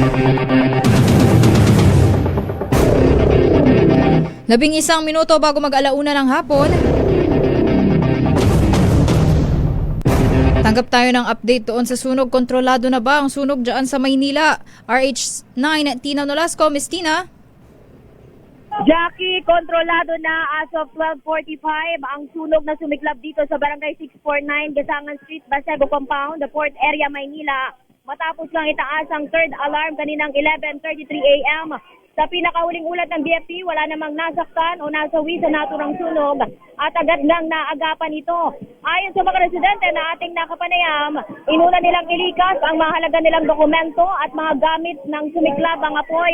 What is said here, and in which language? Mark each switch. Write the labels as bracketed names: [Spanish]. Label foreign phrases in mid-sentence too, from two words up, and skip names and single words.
[Filipino] 11 minuto bago mag-alauna ng hapon. Tanggap tayo ng update doon sa sunog. Kontrolado na ba ang sunog dyan sa Maynila? RH9, Tina Nolasco. Miss Tina? Jackie, kontrolado na [English] as of [Filipino] 12:45 ang sunog na sumiklab dito sa Barangay 649, Gasangan Street, Basego Compound, [English] the Port Area, [Filipino] Maynila. Matapos lang itaas ang [English] third alarm [Filipino] kaninang 11:33 a.m. Sa pinakahuling ulat ng BFP, wala namang nasaktan o nasawi sa naturang sunog at agad nang naagapan ito. Ayon sa mga residente na ating nakapanayam, inuna nilang ilikas ang mahalaga nilang dokumento at mga gamit ng sumiklab ang apoy.